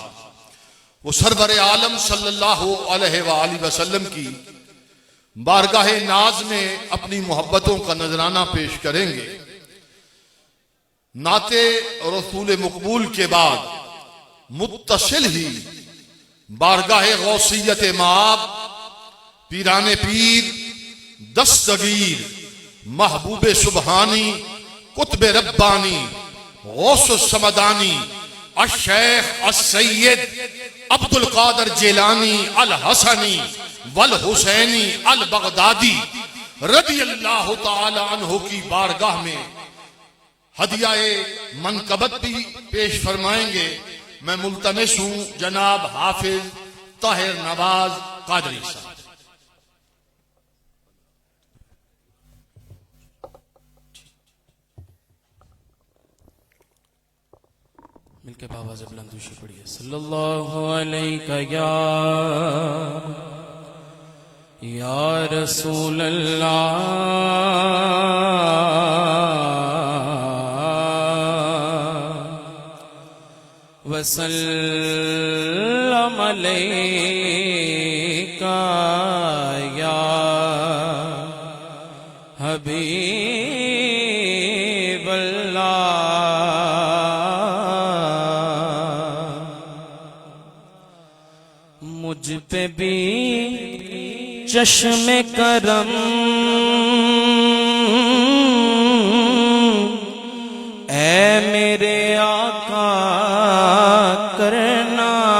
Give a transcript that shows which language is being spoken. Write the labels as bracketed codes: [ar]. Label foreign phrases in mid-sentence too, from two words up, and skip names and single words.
[ur] وہ سرور عالم [ar] صلى الله عليه وسلم [ur] کی بارگاہ ناز میں اپنی محبتوں کا نذرانہ پیش کریں گے. نعت رسول مقبول کے بعد متصل ہی بارگاہ غوثیت مآب پیران پیر دستگیر محبوب سبحانی قطب ربانی غوث صمدانی الشیخ السید عبد القادر جیلانی [ar] الحسني والحسيني البغدادي رضي الله تعالى عنه [ur] کی بارگاہ میں ہدیۂ منقبت بھی پیش فرمائیں گے. میں ملتمس ہوں جناب حافظ طاہر نواز قادری صاحب. مل کے بابا سے بلندوشی پڑھیے [ar] صلى الله عليه يا رسول الله وسلم عليك يا حبيب [ur] مجھ پہ بھی چشم کرم اے میرے آقا کرنا.